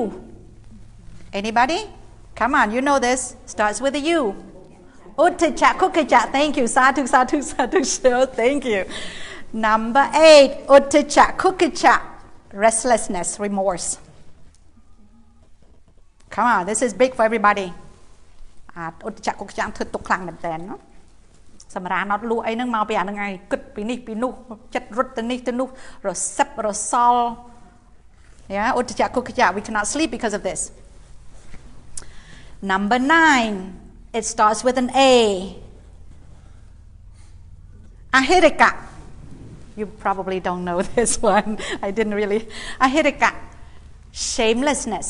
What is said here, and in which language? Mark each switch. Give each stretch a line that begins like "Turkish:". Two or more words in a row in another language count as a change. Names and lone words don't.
English: Anybody? Come on, you know this. Starts with a U.
Pali: Utticha, kukicha.
English: Thank you.
Pali: Sadhu, sadhu, sadhu.
English: Thank you. Number 8,
Pali: utticha, kukicha.
English: Restlessness, remorse. Come on, this is big for everybody.
Pali: Utticha, kukicha.
Khmer: ធ្វើទុកខ្លាំងមែនតើ សម្រានអត់លក់អីហ្នឹងមកពីអាហ្នឹងឯងគិតពីនេះពីនោះចិត្តរត់ទៅនេះទៅនោះរសិបរសល់
English: Yeah, we cannot sleep because of this. Number 9, it starts with an A. Ahirika. You probably don't know this one. I didn't really. Ahirika. Shamelessness.